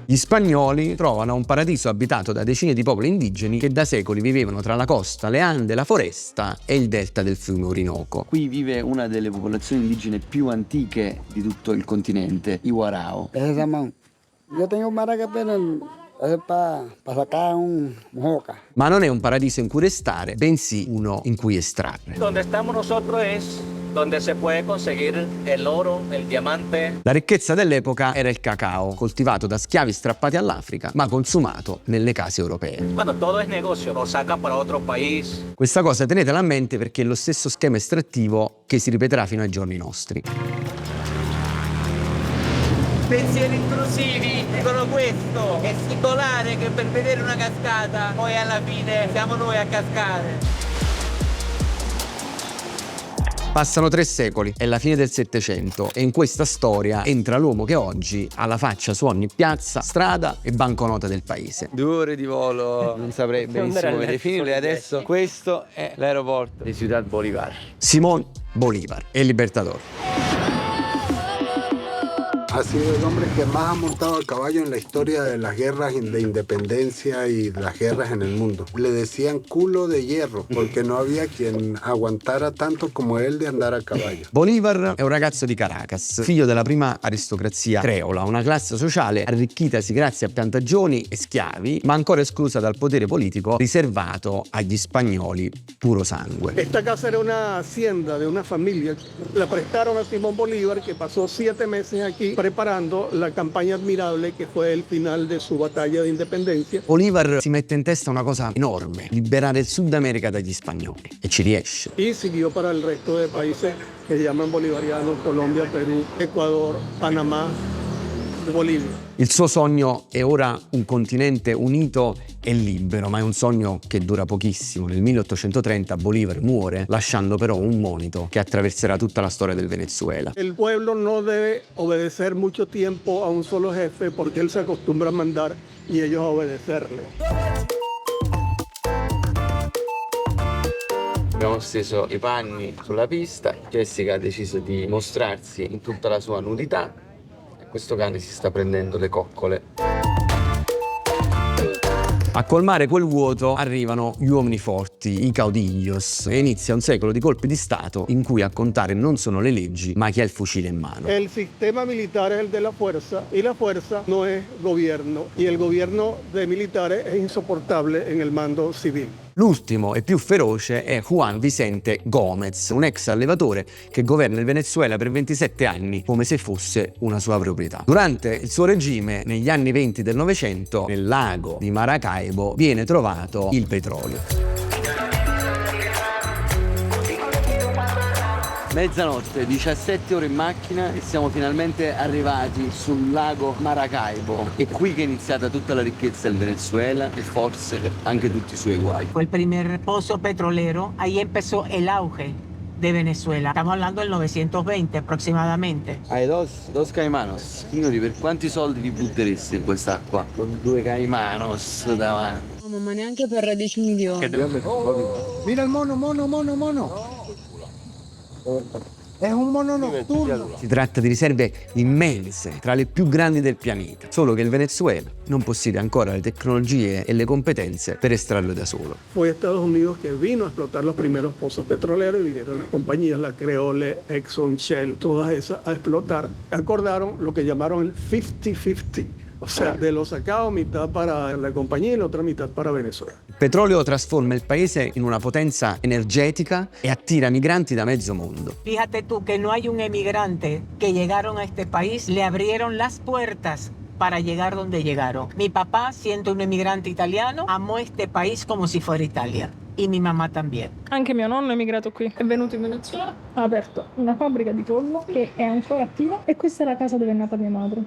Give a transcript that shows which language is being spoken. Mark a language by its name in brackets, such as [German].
[Italian] Gli spagnoli trovano un paradiso abitato da decine di popoli indigeni che da secoli vivevano tra la costa, le Ande, la foresta e il delta del fiume Orinoco. Qui vive una delle popolazioni indigene più antiche di tutto il continente, i Warao. [Spanish] Yo tengo maraca para sacar un joca. [Italian] Ma non è un paradiso in cui restare, bensì uno in cui estrarre. [Spanish] Donde estamos nosotros es donde se puede conseguir el oro, el diamante. [Italian] La ricchezza dell'epoca era il cacao, coltivato da schiavi strappati all'Africa, ma consumato nelle case europee. [Spanish] Bueno, todo es negocio, lo sacan para otro país. [Italian] Questa cosa tenetela a mente perché è lo stesso schema estrattivo che si ripeterà fino ai giorni nostri. Pensieri intrusivi dicono questo, è singolare che per vedere una cascata poi alla fine siamo noi a cascare. Passano 3 secoli, è la fine del Settecento e in questa storia entra l'uomo che oggi ha la faccia su ogni piazza, strada e banconota del paese. 2 ore di volo, non saprei benissimo come definirle adesso. Questo è l'aeroporto di Ciudad Bolívar. [Spanish] Simón Bolívar, el Libertador. Ha sido el hombre que más ha montado a caballo en la historia de las guerras de independencia y las guerras en el mundo. Le decían culo de hierro porque no había quien aguantara tanto como él de andar a caballo. [Italian] Bolívar è un ragazzo di Caracas, figlio della prima aristocrazia creola, una classe sociale arricchitasi grazie a piantagioni e schiavi, ma ancora esclusa dal potere politico riservato agli spagnoli puro sangue. [Spanish] Esta casa era una hacienda de una familia. La prestaron a Simón Bolívar, que pasó 7 meses aquí preparando la campaña admirable que fue el final de su batalla de independencia. [Italian] Bolívar si mette in testa una cosa enorme, liberare il Sud America dagli spagnoli, e ci riesce. [Spanish] Y siguió para el resto de países que llaman bolivarianos: Colombia, Perú, Ecuador, Panamá, Bolivia. [Italian] Il suo sogno è ora un continente unito e libero, ma è un sogno che dura pochissimo. Nel 1830 Bolívar muore, lasciando però un monito che attraverserà tutta la storia del Venezuela. [Spanish] El pueblo no debe obedecer mucho tiempo a un solo jefe porque él se acostumbra a mandar y ellos a obedecerle. [Italian] Abbiamo steso i panni sulla pista, Jessica ha deciso di mostrarsi in tutta la sua nudità. Questo cane si sta prendendo le coccole. A colmare quel vuoto arrivano gli uomini forti, i caudillos, e inizia un secolo di colpi di Stato in cui a contare non sono le leggi, ma chi ha il fucile in mano. [Spanish] El sistema militar es el de la fuerza y la fuerza no es gobierno y el gobierno de militares es insoportable en el mando civil. [Italian] L'ultimo e più feroce è Juan Vicente Gómez, un ex allevatore che governa il Venezuela per 27 anni come se fosse una sua proprietà. Durante il suo regime, negli anni 20 del Novecento, nel lago di Maracaibo viene trovato il petrolio. Mezzanotte, 17 ore in macchina e siamo finalmente arrivati sul lago Maracaibo. È qui che è iniziata tutta la ricchezza del Venezuela e forse anche tutti i suoi guai. [Spanish] Fue el primer pozo petrolero, ahí empezó el auge de Venezuela. Estamos hablando del 920 aproximadamente. Hai dos caimanos. [Italian] Signori, per quanti soldi vi buttereste in quest'acqua? Con 2 caimanos davanti. No, ma neanche per 10 milioni. [Spanish] Mira el mono. [Italian] È un mono notturno. Si tratta di riserve immense, tra le più grandi del pianeta, solo che il Venezuela non possiede ancora le tecnologie e le competenze per estrarlo da solo. [Spanish] Fue Estados Unidos que vino a explotar los primeros pozos petroleros y vinieron las compañías, la Creole, Exxon, Shell, todas esas a explotar. Acordaron lo que llamaron el 50-50. O sea, de lo sacado mitad para la compañía y la otra mitad para Venezuela. [Italian] Il petrolio trasforma il paese in una potenza energetica e attira migranti da mezzo mondo. [Spanish] Fíjate tú que no hay un emigrante que llegaron a este país, le abrieron las puertas para llegar donde llegaron. Mi papá, siendo un emigrante italiano, amó este país como si fuera Italia. [Italian] E [Spanish] mi [Italian] mamma [Spanish] también. [Italian] Anche mio nonno è emigrato qui, è venuto in Venezuela, ha aperto una fabbrica di pollo che è ancora attiva e questa è la casa dove è nata mia madre.